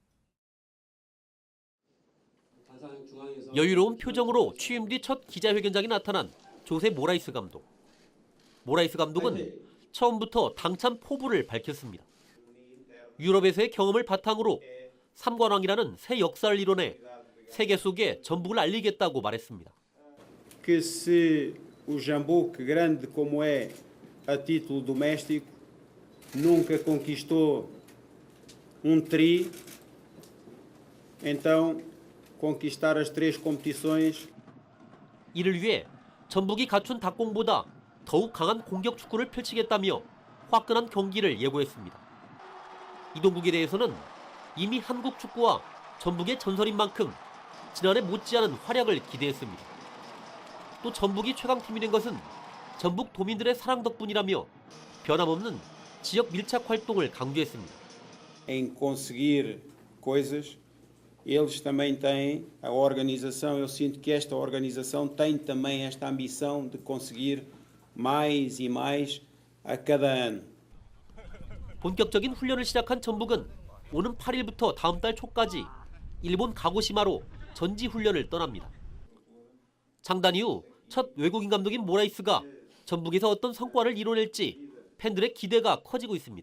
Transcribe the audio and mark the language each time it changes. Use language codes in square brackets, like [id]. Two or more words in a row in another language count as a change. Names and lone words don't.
[ko] 여유로운 표정으로 취임 뒤 첫 기자회견장에 나타난 조세 모라이스 감독. 모라이스 감독은 처음부터 당찬 포부를 밝혔습니다. 유럽에서의 경험을 바탕으로 삼관왕이라는 새 역사를 이뤄내 세계 속에 전북을 알리겠다고 말했습니다. [pt] Que se o Jambuque, grande como é a título doméstico, nunca conquistou tri, então conquistar as 3 competições. [ko] 이를 위해 전북이 갖춘 닭공보다 더욱 강한 공격 축구를 펼치겠다며 화끈한 경기를 예고했습니다. 이동국에 대해서는 이미 한국 축구와 전북의 전설인 만큼 지난해 못지않은 활약을 기대했습니다. 또 전북이 최강팀이 된 것은 전북 도민들의 사랑 덕분이라며 변함없는 지역 밀착 활동을 강조했습니다. [pt] Em conseguir coisas, eles também têm a organização. Eu sinto que esta organização tem também esta ambição de conseguir mais e mais a cada ano. [ko] 본격적인 훈련을 시작한 전북은 오는 8일부터 다음 달 초까지 일본 가고시마로 전지 훈련을 떠납니다. 창단 이후 첫 외국인 감독인 모라이스가 전북에서 어떤 성과를 이뤄낼지 팬들의 기대가 커지고 있습니다.